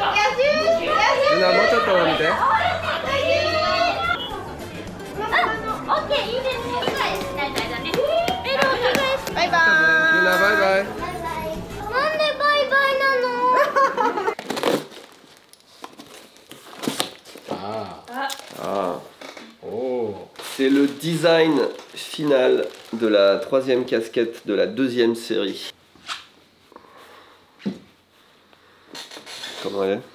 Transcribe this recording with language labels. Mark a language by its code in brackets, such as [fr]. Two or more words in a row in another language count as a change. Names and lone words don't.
[ja] みんなもうちょっと見て。あ、 バイバイ。 [en] Luna, bye bye. [ja] なんでバイバイなの？ Ah. Oh. [fr] C'est le design final de la 3e casquette de la 2e série. Comment elle est?